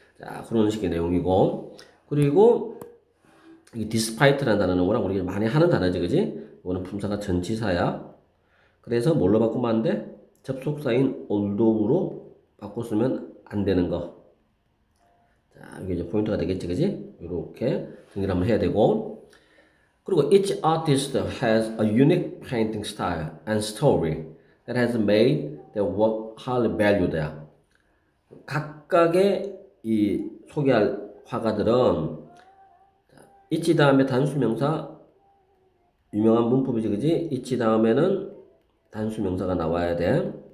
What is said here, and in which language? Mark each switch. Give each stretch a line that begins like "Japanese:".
Korean: 자, 그런 식의 내용이고, 그리고 이 despite라는 단어는 워낙 우리가 많이 하는 단어지, 그지? 이거는 품사가 전치사야. 그래서 뭘로 바꾸면 안 돼? 접속사인 although로 바꿔 쓰면 안 되는 거. 자, 이게 이제 포인트가 되겠지, 그지? 이렇게 정리를 한번 해야 되고.
English: 그리고 each artist has a unique painting style and story that has made their work highly valued.
Korean: 각각의 이 소개할 화가들은 each 다음에 단수명사 유명한 문법이지, 그지? each 다음에는 단수명사가 나와야 돼.